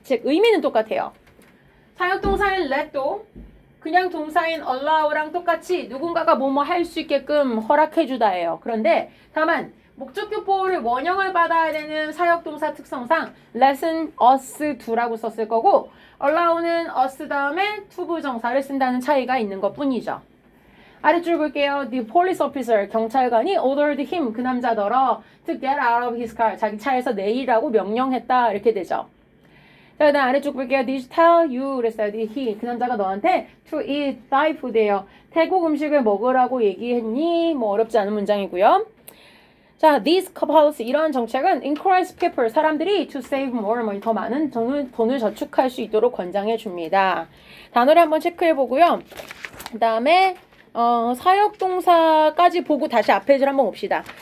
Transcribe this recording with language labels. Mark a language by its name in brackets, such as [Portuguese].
[Korean] 즉 의미는 똑같아요. 사역동사인 let도 그냥 동사인 allow랑 똑같이 누군가가 뭐뭐 할 수 있게끔 허락해주다예요. 그런데 다만 목적격 보호를 원형을 받아야 되는 사역동사 특성상 let은 us do라고 썼을 거고 allow는 us 다음에 투부정사를 쓴다는 차이가 있는 것 뿐이죠. 아래줄 볼게요. [English] The police officer, [Korean] 경찰관이 [English] ordered him, [Korean] 그 남자더러 [English] to get out of his car, [Korean] 자기 차에서 내리라고 명령했다. 이렇게 되죠. 자, 그다음 아래쪽 볼게요. [English] Did he tell you? [Korean] 그랬어요. [English] Did he, [Korean] 그 남자가 너한테 [English] to eat Thai food예요. [Korean] 태국 음식을 먹으라고 얘기했니? 뭐 어렵지 않은 문장이고요. 자, [English] this policy, [Korean] 이러한 정책은 [English] encourage people, [Korean] 사람들이 [English] to save more money, [Korean] 더 많은 돈을 저축할 수 있도록 권장해 줍니다. 단어를 한번 체크해 보고요. 그 다음에 사역동사까지 보고 다시 앞페이지를 한번 봅시다.